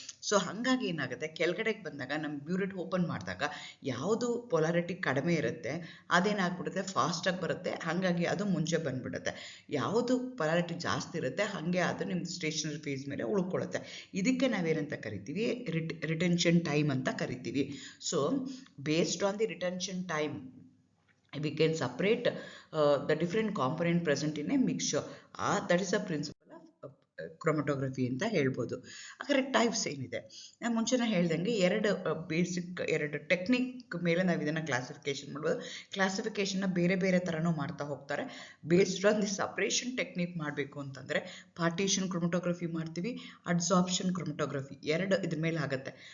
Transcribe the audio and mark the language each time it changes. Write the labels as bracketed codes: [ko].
[kn] So ಹಾಗಾಗಿ ಏನಾಗುತ್ತೆ, ಕೆಳಗಡೆಗೆ ಬಂದಾಗ ನಮ್ಮ ಬ್ಯೂರೆಟ್ ಓಪನ್ ಮಾಡಿದಾಗ ಯಾವುದು ಪೊಲಾರಿಟಿ ಕಡಿಮೆ ಇರುತ್ತೆ ಅದೇನಾಗ್ಬಿಡುತ್ತೆ, ಫಾಸ್ಟಾಗಿ ಬರುತ್ತೆ, ಹಾಗಾಗಿ ಅದು ಮುಂಚೆ ಬಂದ್ಬಿಡುತ್ತೆ. ಯಾವುದು ಪೊಲಾರಿಟಿ ಜಾಸ್ತಿ ಇರುತ್ತೆ ಹಾಗೆ ಅದು ನಿಮ್ದು ಸ್ಟೇಷನರಿ ಫೇಸ್ ಮೇಲೆ ಉಳ್ಕೊಳ್ಳುತ್ತೆ. ಇದಕ್ಕೆ ನಾವೇನಂತ ಕರಿತೀವಿ, ರಿಟೆನ್ಷನ್ ಟೈಮ್ ಅಂತ ಕರಿತೀವಿ. [en] So based on the retention time we can separate the different component present in a mixture. That is a principle of chromatography [kn] ಅಂತ ಹೇಳ್ಬೋದು. ಹಾಗಾದ್ರೆ ಟೈಪ್ಸ್ ಏನಿದೆ, ನಾನು ಮುಂಚೆನೇ ಹೇಳ್ದಂಗೆ ಎರಡು ಟೆಕ್ನಿಕ್ ಮೇಲೆ ನಾವು ಇದನ್ನು ಕ್ಲಾಸಿಫಿಕೇಶನ್ ಮಾಡ್ಬೋದು. ಕ್ಲಾಸಿಫಿಕೇಶನ್ನ ಬೇರೆ ಬೇರೆ ಥರನೂ ಮಾಡ್ತಾ ಹೋಗ್ತಾರೆ. [en] based on the separation technique [kn] ಮಾಡಬೇಕು ಅಂತಂದರೆ ಪಾರ್ಟಿಷನ್ ಕ್ರೊಮಟೋಗ್ರಫಿ ಮಾಡ್ತೀವಿ, ಅಡ್ಸಾರ್ಪ್ಷನ್ ಕ್ರೊಮಟೋಗ್ರಫಿ, ಎರಡು ಇದ್ರ ಮೇಲೆ ಆಗುತ್ತೆ.